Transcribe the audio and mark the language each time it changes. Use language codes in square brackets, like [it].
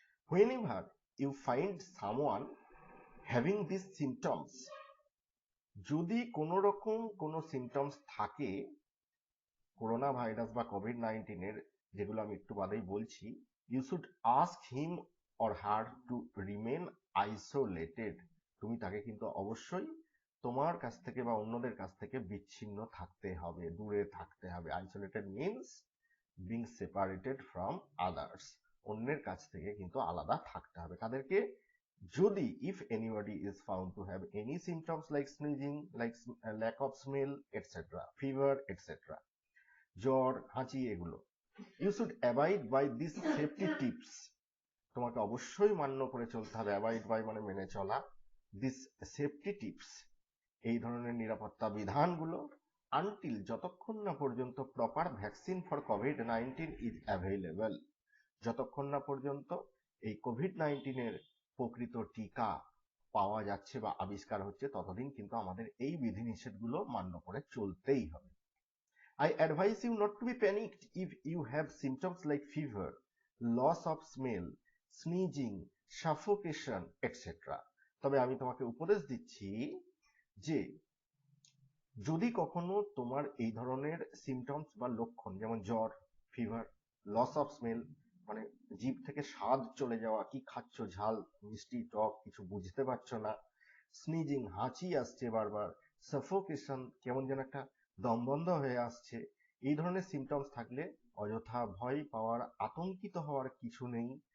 [en] Whenever you find someone having these symptoms, [bn] যদি কোনো রকম কোনো সিমটমস থাকে করোনা ভাইরাস বা কোভিড-19 এর, যেগুলো আমি একটু বাদেই বলছি, [en] You should ask him or her to remain isolated. [bn] তুমি তাকে কিন্তু অবশ্যই তোমার কাছ থেকে বা অন্যদের কাছ থেকে বিচ্ছিন্ন থাকতে হবে, দূরে থাকতে হবে। [en] isolated means being separated from others, [bn] অন্যের কাছ থেকে কিন্তু আলাদা থাকতে হবে। তাদেরকে যদি [en] if anybody is found to have any symptoms like sneezing, like lack of smell, etc., fever, etc., [bn] জ্বর, হাঁচি, এগুলো, [en] you should abide by these safety tips, [bn] তোমাকে অবশ্যই মান্য করে চলতে হবে। [en] avoid by [bn] মানে মেনে চলা, [en] this safety tips, [bn] এই ধরনের নিরাপত্তা বিধানগুলো, আনটিল যতক্ষণ না পর্যন্ত [en] proper vaccine for COVID-19 is available, [bn] যতক্ষণ না পর্যন্ত এই কোভিড-19 এর প্রকৃত টিকা পাওয়া যাচ্ছে বা আবিষ্কার হচ্ছে, ততদিন কিন্তু আমাদের এই বিধিনিষেধগুলো মান্য করে চলতেই হবে। [en] I advise you not to be panicked if you have symptoms like fever, loss of smell, sneezing, suffocation, etc. [bn] তবে আমি তোমাকে উপদেশ দিচ্ছি যে যদি কখনো তোমার এই ধরনের সিমটমস বা লক্ষণ, যেমন জ্বর, ফিভার, [en] loss of smell [bn] মানে জিভ থেকে স্বাদ চলে যাওয়া, কি খাচ্ছ, ঝাল, মিষ্টি, টক কিছু বুঝতে পারছো না, স্নিজিং, হাঁচি আসছে বারবার, সাফোকেশন, কেমন যেন একটা দম বন্ধ হয়ে আসছে, এই ধরনের সিমটমস থাকলে অযথা ভয় পাওয়ার, আতঙ্কিত হওয়ার কিছু নেই।